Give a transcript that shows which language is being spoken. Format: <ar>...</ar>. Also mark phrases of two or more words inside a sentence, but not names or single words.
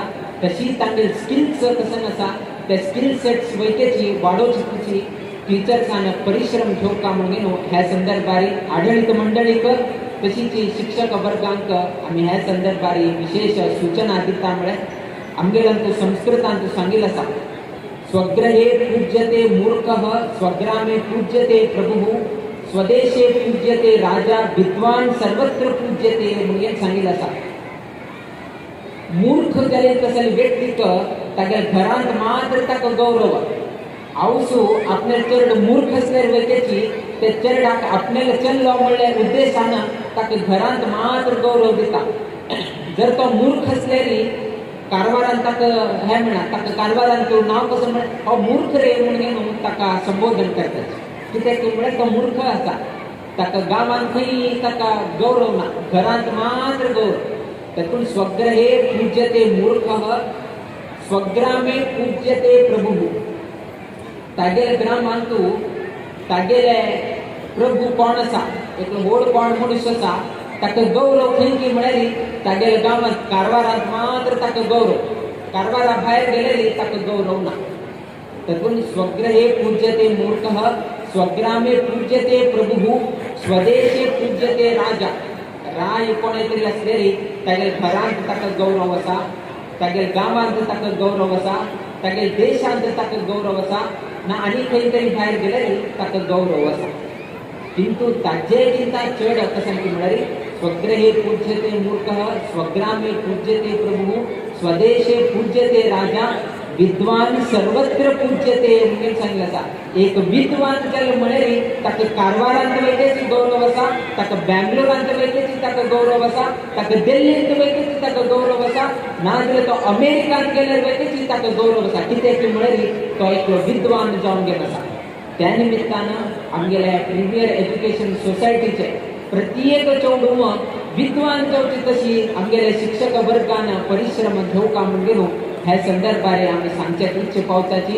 <kok>तशी तांगेले स्किल्स कसन आसा ते</kok> <en>skill sets</en> <kok>वयतेची वाडोवची टिचर्सान परिश्रम घेवका म्हणून ह्या संदर्भारी आढळीत मंडळीक तशीच शिक्षक वर्गांक आमी ह्या संदर्भारी विशेष सूचना दिता. म्हळ्यार आमगेल्यांक संस्कृतांत सांगिल्लें आसा</kok> <sa>स्वग्रहे पूज्यते मूर्खः स्वग्रामे पूज्यते प्रभुः स्वदेशे पूज्यते राजा विद्वान सर्वत्र पूज्यते</sa> <kok>म्हणून सांगिल्लें आसा. मूर्ख जाले तसले व्यक्तीक तागे घरांत मात्र ताका गौरव. आवसू आपले चड मूर्ख असल्यार वयतेची ते चेडवाक आपल्याला चल्लो म्हणल्यार उद्देशान ताका घरांत मात्र गौरव दिता. जर तो मूर्ख असल्यारी कारवारान ताका हे म्हणा ताका कारवारान तो नांव कसं म्हण हो मूर्ख रे म्हणून ताका संबोधन करतात. कित्याक म्हळ्यार तो मूर्ख आसा. ताका गांवांत खंय ताका गौरव ना, घरांत मात्र गौरव.</kok> <sa>तातूंत स्वग्रहे पूज्यते मूर्खः स्वग्रामे पूज्यते प्रभुः.</sa> <kok>तागेले ग्रामांतू तागेले प्रभू कोण आसा एक व्हड कोण मनीस आसा ताका गौरव खंय म्हळ्यार तागेले गांवांत कारवारांत मात्र ताका गौरव. कारवारा भायर गेलेली ताका गौरव ना.</kok> <sa>तातूंत स्वग्रहे पूज्यते मूर्खः स्वग्रामे पूज्यते प्रभुः स्वदेशे पूज्यते राजा.</sa> <kok>राय कोणे तरी असलेली तागेले घरांत ताका गौरव आसा, तागेले गांवांत ताका गौरव आसा, तागेले देशांत ताका गौरव आसा ना आनी खंय तरी भायर गेल्यार ताका गौरव आसा. किंतु ताजे चिंता चड कशें की म्हळ्यार</kok> <sa>स्वग्रहे पूज्यते मूर्खः स्वग्रामे पूज्यते प्रभुः स्वदेशे पूज्यते राजा विद्वान सर्वत्र पूज्यते</sa> <kok>म्हणून सांगिल्लें आसा. एक विद्वान जाले म्हळ्यार ताका कारवारांत वयतेची गौरव आसा, ताका बँगलोरांत वयतेची ताका गौरव आसा, ताका दिल्लींत वयतेची ताका गौरव आसा, नाजाल्यार तो अमेरिकांत गेल्यार वयतेची ताका गौरव आसा. कित्याक म्हळ्यार तो एक विद्वान जावन गेलो आसा. त्या निमित्तान आमगेले प्रिमियर एज्युकेशन सोसायटीचे प्रत्येक चेडूं विद्वान जावची तशी आमगेले शिक्षक वर्गान परिश्रम घेवका म्हूण गेलो ह्या संदर्भार आमी सांगच्याक इच्छा पावताची.</kok>